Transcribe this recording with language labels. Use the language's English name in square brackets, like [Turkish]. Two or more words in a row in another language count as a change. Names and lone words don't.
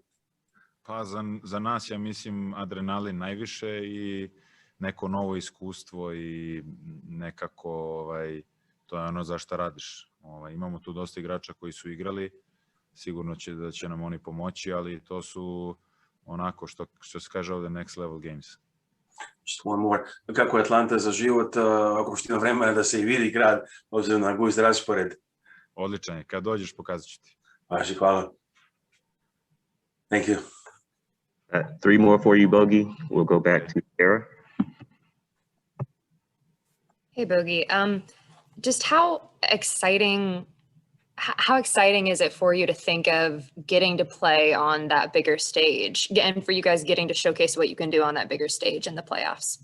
[Serbian] Pa za nas, ja mislim, adrenalin najviše i neko novo iskustvo i nekako to je ono za šta radiš. Imamo tu dosta igrača koji su igrali, sigurno da će nam oni pomoći, ali to su onako što se kaže ovde [English] next level games. Just one more. [Serbian] Kako je Atlanta za život, ako što ima vremena da se i vidi grad, obzirom na gust raspored? Odličan je, kad dođeš pokazat ću ti. Vaši, hvala. [English] Thank you. 3 more for you, Bogey. We'll go back to Sarah. Hey, Bogey. Just how exciting is it for you to think of getting to play on that bigger stage and for you guys getting to showcase what you can do on that bigger stage in the playoffs?